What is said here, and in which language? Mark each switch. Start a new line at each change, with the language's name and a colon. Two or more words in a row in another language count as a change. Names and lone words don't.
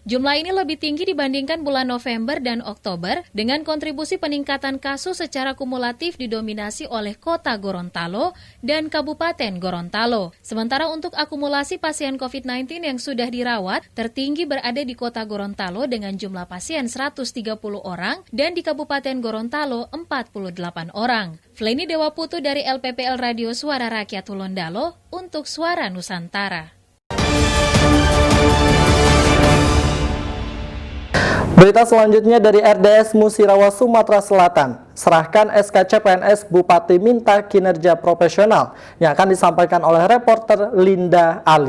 Indonesian: Jumlah ini lebih tinggi dibandingkan bulan November dan Oktober dengan kontribusi peningkatan kasus secara kumulatif didominasi oleh Kota Gorontalo dan Kabupaten Gorontalo. Sementara untuk akumulasi pasien COVID-19 yang sudah dirawat, tertinggi berada di Kota Gorontalo dengan jumlah pasien 130 orang dan di Kabupaten Gorontalo 48 orang. Fleini Dewa Putu dari LPPL Radio Suara Rakyat Tulondalo untuk Suara Nusantara. Berita selanjutnya dari RDS Musirawas Sumatera Selatan. Serahkan SK CPNS Bupati minta kinerja profesional yang akan disampaikan oleh reporter Linda Ali.